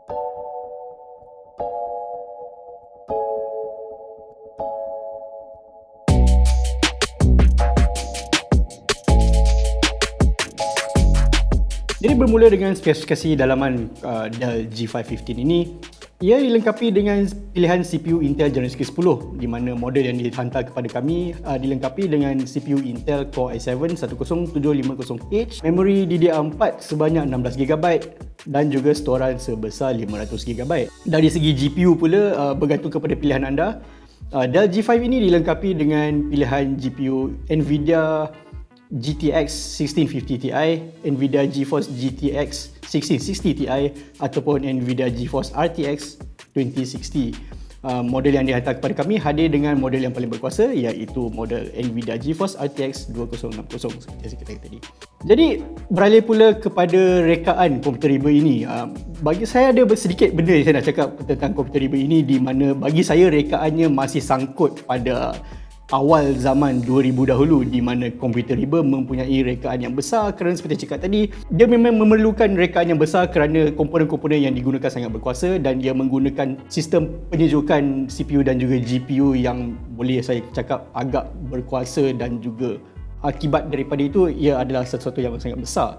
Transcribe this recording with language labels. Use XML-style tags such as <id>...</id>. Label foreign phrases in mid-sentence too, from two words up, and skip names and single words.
<ms>Jadi bermula dengan spesifikasi dalaman Dell G515 ini, ia dilengkapi dengan pilihan CPU Intel generasi ke-10 di mana model yang dihantar kepada kami dilengkapi dengan CPU Intel Core i7 10750H, memori DDR4 sebanyak 16GB dan juga storan sebesar 500GB. Dari segi GPU pula, bergantung kepada pilihan anda, Dell G5 ini dilengkapi dengan pilihan GPU Nvidia GTX 1650 Ti, Nvidia GeForce GTX 1660 Ti ataupun Nvidia GeForce RTX 2060. Model yang dihantar kepada kami hadir dengan model yang paling berkuasa, iaitu model Nvidia GeForce RTX 2060 seperti saya katakan tadi. Jadi beralih pula kepada rekaan komputer riba ini. Bagi saya ada sedikit benda yang saya nak cakap tentang komputer riba ini, di mana bagi saya rekaannya masih sangkut pada awal zaman 2000 dahulu, di mana komputer riba mempunyai rekaan yang besar kerana seperti cakap tadi, dia memang memerlukan rekaan yang besar kerana komponen-komponen yang digunakan sangat berkuasa dan dia menggunakan sistem penyejukan CPU dan juga GPU yang boleh saya cakap agak berkuasa, dan juga akibat daripada itu ia adalah sesuatu yang sangat besar.</ms>